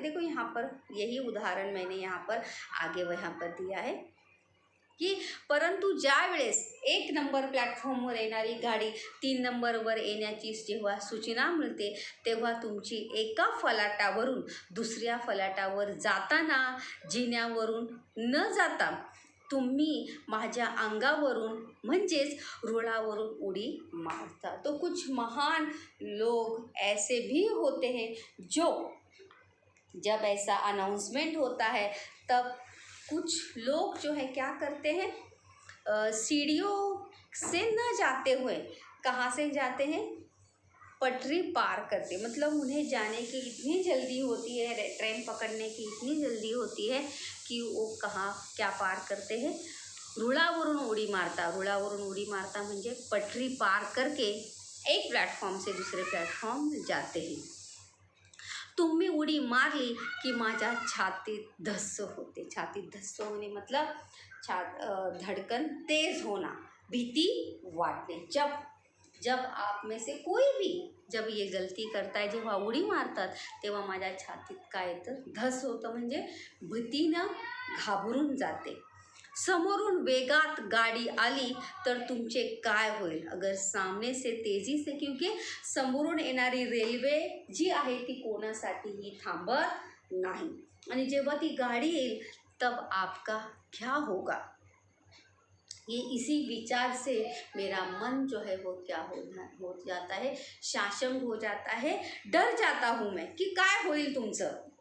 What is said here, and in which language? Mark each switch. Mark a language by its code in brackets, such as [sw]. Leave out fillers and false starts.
[hi] देखो यहाँ पर यही उदाहरण मैंने यहाँ पर आगे वहाँ पर दिया है की [mr] परंतु ज्या वेळेस 1 नंबर प्लॅटफॉर्मवर येणारी गाडी 3 नंबरवर येण्याची जेव्हा सूचना मिळते तेव्हा तुमची एका फलाटावरून दुसऱ्या फलाटावर जाताना जिन्यावरून न जाता तुम्ही माझ्या अंगावरून म्हणजेच रुळावरून उडी मारता। [hi] तो कुछ महान लोग ऐसे भी होते हैं जो जब ऐसा अनाउंसमेंट होता है तब कुछ लोग जो है क्या करते हैं, सीढ़ियों से न जाते हुए कहाँ से जाते हैं, पटरी पार करते, मतलब उन्हें जाने की इतनी जल्दी होती है, ट्रेन पकड़ने की इतनी जल्दी होती है कि वो कहाँ क्या पार करते हैं, [mr] रुळावरून उडी मारता। रुळावरून उडी मारता म्हणजे [hi] पटरी पार करके एक प्लेटफॉर्म से दूसरे प्लेटफॉर्म जाते हैं। [mr] तुम्ही उडी मारली की माझ्या छातीत धस्स होते। [hi] छातीत धस्स होने मतलब धड़कन तेज होना, [mr] भीति वाटणे। [hi] जब आप में से कोई भी जब ये गलती करता है, [mr] जेव्हा उडी मारतात तेव्हा माझ्या छातीत काय येतं, धस होतं, म्हणजे भीतीनं घाबरून जाते। समोरून वेगात गाडी आली तर तुमचे काय होईल, [hi] अगर सामने से तेजी से, क्योंकि [mr] समोरून येणारी रेल्वे जी आहे ती कोणासाठीही थांबत नाही, आणि जेव्हा ती गाड़ी येईल [hi] तब आपका क्या होगा, ये इसी विचार से मेरा मन जो है वो क्या हो जाता है, शाशंक हो जाता है, डर जाता हूँ मैं कि [mr] काय होईल तुमचं।